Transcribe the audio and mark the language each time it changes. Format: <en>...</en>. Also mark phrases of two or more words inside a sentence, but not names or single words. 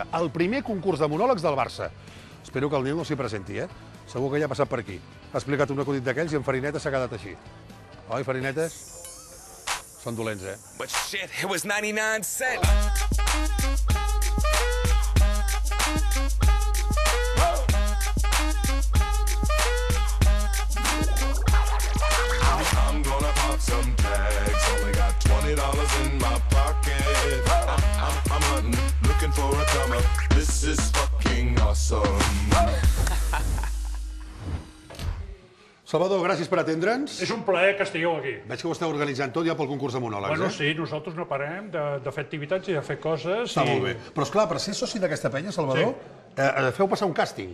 <ca>El primer concurs de monòlegs del Barça. Espero que el Nil no s'hi presenti, eh? Segur que ja ha passat per aquí. Ha explicat un acudit d'aquells i en Farineta s'ha quedat així. Oi, Farinetes? Són dolents, eh?</ca> <en>But shit, it was 99 cents. I'm gonna pop some tags. Only got $20 in my pocket. I'm hunting, looking for a comer. This is fucking awesome.</en> <ca>Salvador, gràcies per atendre'ns. És un plaer que estigueu aquí. Veig que ho esteu organitzant tot ja pel concurs de monòlegs, Bueno, eh? sí, nosaltres no parem de fer activitats i de fer coses. Està molt bé. Però, esclar, per ser soci d'aquesta penya, Salvador, feu passar un càsting.</ca>